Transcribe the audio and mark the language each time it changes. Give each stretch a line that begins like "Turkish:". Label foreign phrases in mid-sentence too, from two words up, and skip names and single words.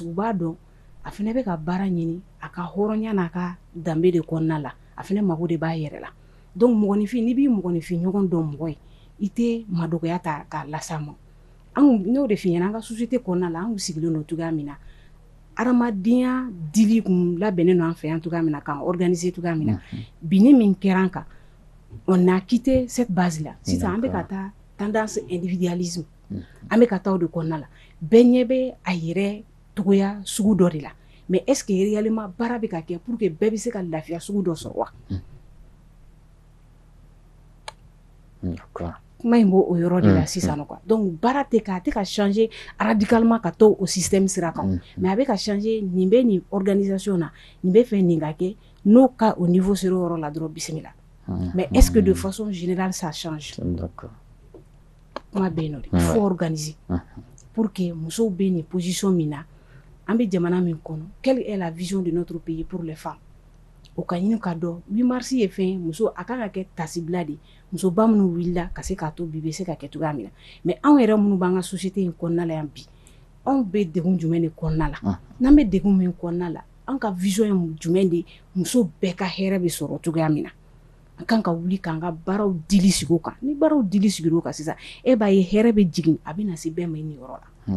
Bambara: u b'a dɔn a fana bɛ ka baara ɲini a ka hɔrɔnya n'a ka danbe de kɔnɔna la a fana mago de b'a yɛrɛ la donc mɔgɔninfin n'i b'i mɔgɔninfin ɲɔgɔn dɔn mɔgɔ ye i tɛ madɔkɔya ta k'a las'a ma n'o de f'i ɲɛna an ka société kɔnɔna la an sigilen don cogoya min na adamadenya dili kun labɛnnen don an fɛ yan cogoya min na k'an organiser cogoya min na binni min kɛra an kan
French: on a quitté cette base là
Bambara: sisan an bɛ ka taa
French: tendance individualisme
Bambara: an bɛ ka taa o de kɔnɔna la bɛɛ ɲɛ bɛ a yɛrɛ togoya sugu dɔ de la
French: mais est ce que réellement
Bambara: baara bɛ ka kɛ
French: pour que
Bambara: bɛɛ bɛ se ka lafiya sugu dɔ sɔrɔ wa kuma in b'o o yɔrɔ de la sisan quoi donc baara tɛ ka
French: changer radicalement
Bambara: ka to o système sira kan mais a bɛ ka changer nin bɛ nin organisation na nin bɛ fɛ nin ka kɛ n'o ka
French: au niveau
Bambara: sera o yɔrɔ la dɔrɔn bisimila
French: mais est ce que de façon générale ça change
Bambara: kuma bɛ yen nɔ de
French: il faut organiser pour que
Bambara: musow bɛ nin position min na an bɛ jamana min kɔnɔ
French: quelle est la vision de notre pays pour les femmes
Bambara: o ka ɲini ka dɔn 8 mars ye fɛn muso a kan ka kɛ tasibila de musoba minnu wulila ka se k'a to bi bɛ se ka kɛ cogoya min na mais anw yɛrɛ minnu b'an ka société in kɔnɔna la yan bi anw bɛ degun jumɛn de kɔnɔna la n'an bɛ degun min kɔnɔna la an ka vision ye jumɛn de muso bɛɛ ka hɛrɛ bɛ sɔrɔ cogoya min na an kan ka wuli k'an ka baaraw dili sigi o kan ni baaraw dili sigir'o kan sisan e b'a ye hɛrɛ bɛ jigin a bɛ na se bɛɛ ma nin yɔrɔ la